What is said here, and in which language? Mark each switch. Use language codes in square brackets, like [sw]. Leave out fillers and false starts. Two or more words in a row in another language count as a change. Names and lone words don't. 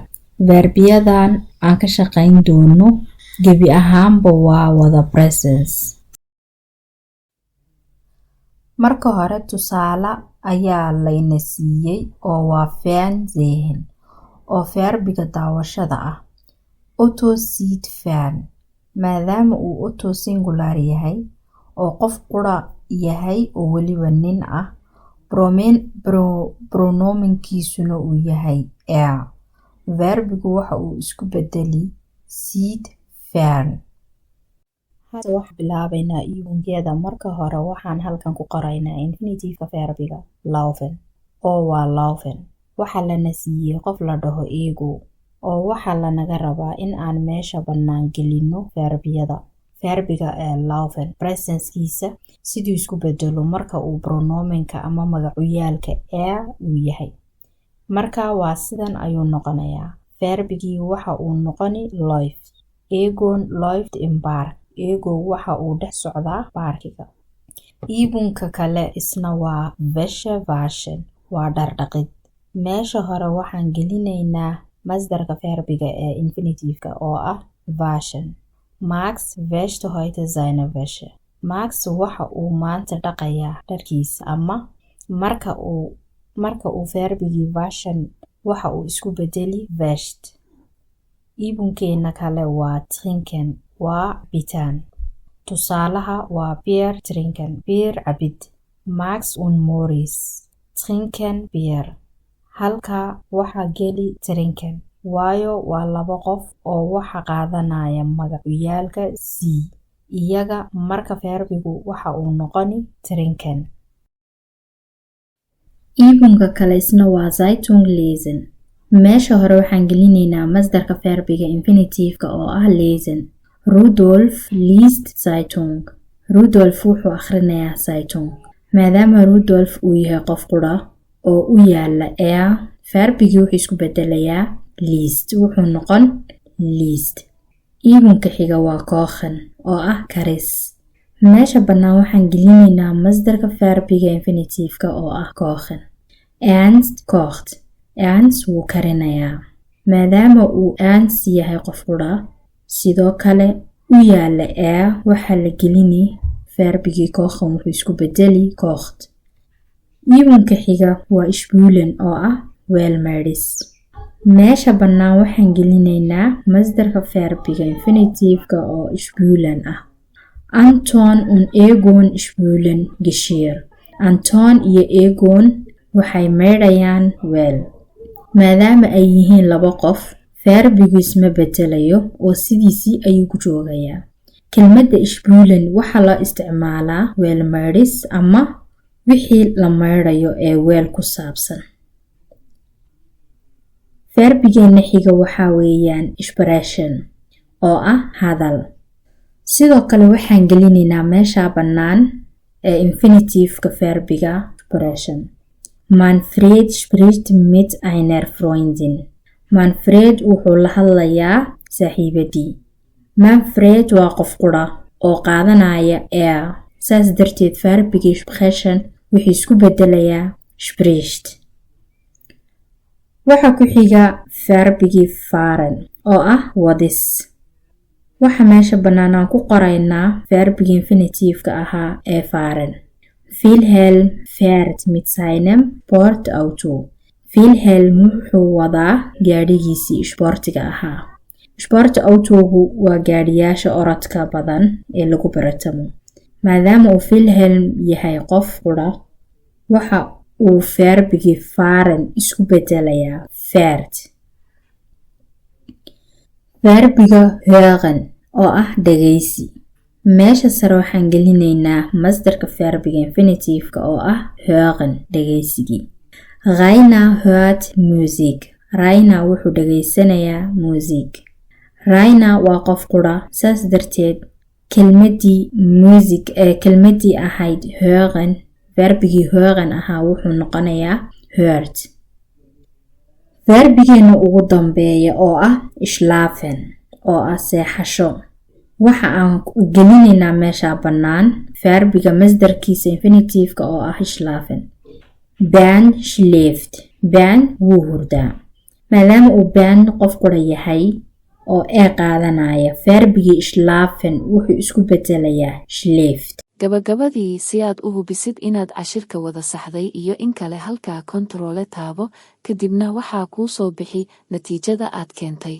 [so] Verbiyadan aan ka shaqayn doono gebi ahaanba waa wada presence. Marka hore tusaale ayaa layna siiyey oo waa fernsehen oo verbiga daawashada ah. [de] Otto sieht fern. [so] Maadaama uu Otto singular yahay oo qof qura yahay oo weliba nin ah, pronomenkiisuna uu yahay er. Verbigu waxa uu isku bedeli [de] sieht fern. [so] Hadda waxaan bilaabaynaa iibunkeeda. Marka hore waxaan halkan ku qoraynaa infinitiveka verbiga laufen oo waa laufen. Waxaa lana siiyey qof la dhaho ego oo waxaa lanaga rabaa in aan meesha bannaan gelino verbiga laufen presencekiisa siduu isku bedelo marka uu pronomenka ama magacuyaalka er uu yahay. Marka waa sidan ayuu noqonayaa. Verbigii waxa uu noqoni läuft. [de] Egon läuft im Park. [so] Ego waxa uu dhex socdaa baarkiga. Iibunka kale isna waa [de] wäsche waschen, [so] waa dhar dhaqid. Meesha hore waxaan gelinaynaa masdarka verbiga ee infinitiveka oo ah waschen. [de] Max wäscht heute seine Wäsche. [so] Max waxa uu maanta dhaqayaa dharkiisa ama marka uu verbigii waschen waxa uu isku bedeli wäscht. Iibunkeena kale waa trinken, waa cabitaan. Tusaalaha waa [de] Bier trinken, [so] Bier cabid. [de] Max und Moritz trinken Bier. [so] Halka waxa geli trinken, waayo waa laba qof oo waxa qaadanaya magacuyaalka sie. Iyaga marka verbigu waxa uu noqoni trinken. Iibunka kale isna waa [de] Zeitung lesen. [so] Meesha hore waxaan gelinaynaa masdarka verbiga infinitiveka oo ah lesen. [de] Rudolf liest Zeitung. [so] Rudolf wuxuu akhrinayaa Zeitung. Maadaama Rudolf uu yahay qof qura oo u yaala er, verbigii wuxuu isku bedelayaa liest. Wuxuu noqon liest. Iibunka xiga waa kochen oo ah karis. Meesha bannaan waxaan gelinaynaa masdarka verbiga infinitiveka oo ah kochen. [de] Ernst kocht. [so] Ernst wuu karinayaa. Maadaama uu Ernst yahay qof qura sidoo kale u yaala er, waxaa la gelini verbigii kochen wuxuu isku bedeli kocht. Iibunka xiga waa spülen oo ah weel maydhis. Meesha bannaan waxaan gelinaynaa masdarka verbiga infinitiveka oo spülen ah. [de] Anton und Egon spülen Geschirr. [so] Anton iyo Egon waxay maydhayaan weel. Maadaama ay yihiin laba qof, verbigu isma bedelayo oo sidiisii ayuu ku joogayaa. Kelmadda spülen waxaa loo isticmaalaa weel maydhis ama wixii la maydhayo ee weel ku saabsan. Verbigeena xiga waxaa weeyaan sprechen oo ah hadal. Sidoo kale waxaan gelinaynaa meesha bannaan ee infinitiveka verbiga sprechen. [de] Manfred spricht mit einer Freundin. [so] Manfred wuxuu la hadlayaa saaxiibadii. Manfred waa qof qura oo qaadanaya er. Saas darteed verbigii sprechen wuxuu isku bedelayaa spricht. Waxa ku xiga verbigii fahren oo ah wadis. Waxa meesha bannaan aan ku qoraynaa verbigii infinitiveka ahaa ee fahren. [de] Wilhelm fährt mit seinem Sportauto. [so] Wilhelm wuxuu wadaa gaadhigiisii isboortiga ahaa. Sportautogu waa gaadhiyaasha orodka badan ee lagu baratamo. Maadaama uu Wilhelm yahay qof qura, waxa uu verbigii fahren isku bedelayaa fährt. Verbiga hören oo ah dhageysi. Meesha sare waxaan gelinaynaa masdarka verbiga infinitiveka oo ah hören dhageysigii. [de] Rainer hört Musik. [so] Rainer wuxuu dhageysanayaa music. Rainer waa qof qura, saas darteed kelmadii ahayd hören, verbigii hören ahaa wuxuu noqonayaa hört. Verbigeena ugu dambeeya oo ah schlafen oo ah seexasho. Waxa aan gelinaynaa meesha bannaan verbiga masdarkiisa infinitiveka oo ah schlafen. [de] Ben schläft. [so] Ben wuu hurdaa. maadaama uu ben qof qura yahay oo qaadanaya verbigii schlafen wuxuu isku bedelayaa schläft. gabagabadii si aad u hubisid inaad cashirka wada saxday iyo in kale halkaa kontaroole taabo, kadibna waxaa kuu soo bixi natiijada aad keentay.